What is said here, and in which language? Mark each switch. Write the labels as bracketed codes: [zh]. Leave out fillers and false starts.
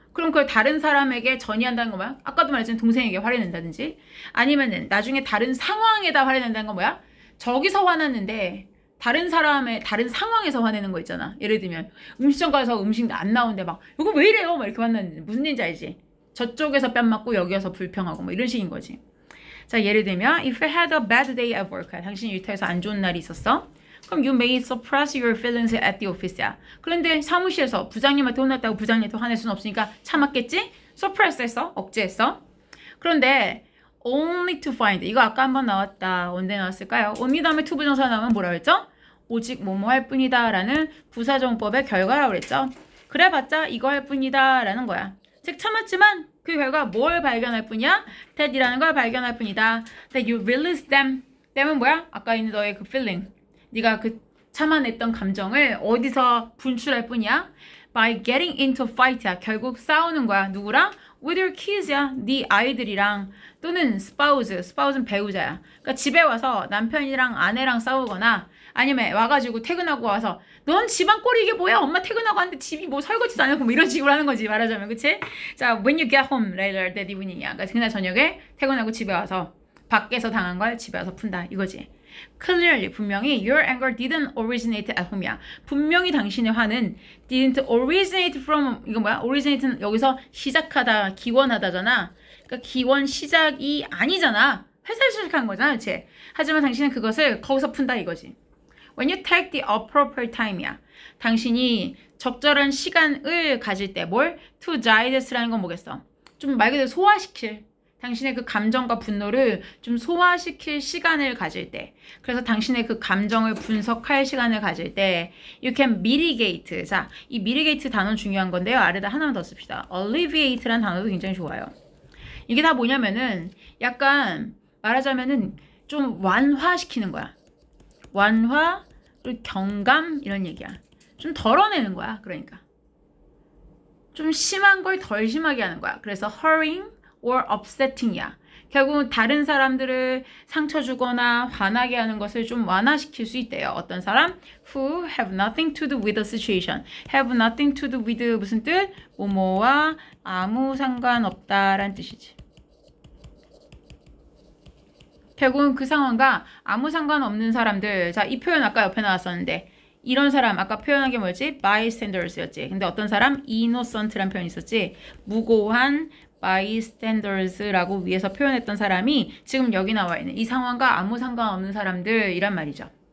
[ko] 그럼 그걸 다른 사람에게 전이한다는 건 뭐야? 아까도 말했지만 동생에게 화를 낸다든지 아니면은 나중에 다른 상황에다 화를 낸다는 건 뭐야? 저기서 화났는데 다른 사람의 다른 상황에서 화내는 거 있잖아. 예를 들면 음식점 가서 음식 안 나오는데 막 이거 왜 이래요? 막 이렇게 화났는데 무슨 일인지 알지? 저쪽에서 뺨 맞고 여기서 불평하고 뭐 이런 식인 거지. 자, 예를 들면 [en] if you had a bad day at work. [ko] 당신이 일터에서 안 좋은 날이 있었어. 그럼 [en] you may suppress your feelings at the office야. [ko] 그런데 사무실에서 부장님한테 혼났다고 부장님한테 화낼 수는 없으니까 참았겠지? suppress 했어. 억제했어. 그런데 [en] only to find [ko] 이거 아까 한번 나왔다. 언제 나왔을까요? only 다음에 to 부정사 나오면 뭐라 그랬죠? 오직 뭐뭐 할 뿐이다 라는 부사정법의 결과라고 그랬죠. 그래봤자 이거 할 뿐이다 라는 거야. 즉 참았지만 그 결과 뭘 발견할 뿐이야? that이라는 걸 발견할 뿐이다. [en] that you release them. [ko] them은 뭐야? 아까 있는 너의 그 feeling. 네가 그 참아냈던 감정을 어디서 분출할 뿐이야? [en] by getting into fight야. [ko] 결국 싸우는 거야. 누구랑? [en] with your kids야. [ko] 네 아이들이랑. 또는 spouse는 배우자야. 그러니까 집에 와서 남편이랑 아내랑 싸우거나 아니면 와가지고 퇴근하고 와서 넌 집안 꼴이 이게 뭐야? 엄마 퇴근하고 왔는데 집이 뭐 설거지도 안 하고 뭐 이런 식으로 하는 거지 말하자면. 그치? 자, [en] when you get home later that evening이야. [ko] 그러니까 그날 저녁에 퇴근하고 집에 와서 밖에서 당한 걸 집에 와서 푼다 이거지. [en] Clearly [ko] 분명히 [en] your anger didn't originate at home이야. [ko] 분명히 당신의 화는 [en] didn't originate from [ko] 이거 뭐야? originate는 여기서 시작하다, 기원하다잖아. 그러니까 기원 시작이 아니잖아. 회사에서 시작한 거잖아, 그렇지? 하지만 당신은 그것을 거기서 푼다 이거지. [en] When you take the appropriate time이야. [ko] 당신이 적절한 시간을 가질 때 뭘? [en] To digest [ko] 라는 건 뭐겠어? 좀 말 그대로 소화시킬. 당신의 그 감정과 분노를 좀 소화시킬 시간을 가질 때. 그래서 당신의 그 감정을 분석할 시간을 가질 때 [en] You can mitigate. [ko] 자, 이 mitigate 단어 중요한 건데요. 아래다 하나만 더 씁시다. alleviate라는 단어도 굉장히 좋아요. 이게 다 뭐냐면은 약간 말하자면은 좀 완화시키는 거야. 완화, 그리고 경감 이런 얘기야. 좀 덜어내는 거야. 그러니까 좀 심한 걸 덜 심하게 하는 거야. 그래서 [en] hurrying or upsetting이야. [ko] 결국은 다른 사람들을 상처 주거나 화나게 하는 것을 좀 완화시킬 수 있대요. 어떤 사람? [en] Who have nothing to do with the situation. have nothing to do with [ko] 무슨 뜻? 뭐뭐와 아무 상관없다라는 뜻이지. 결국은 그 상황과 아무 상관없는 사람들. 자, 이 표현 아까 옆에 나왔었는데 이런 사람 아까 표현한 게 뭐였지? bystanders였지. 근데 어떤 사람? innocent라는 표현이 있었지. 무고한 bystanders라고 위에서 표현했던 사람이 지금 여기 나와 있는 이 상황과 아무 상관없는 사람들이란 말이죠.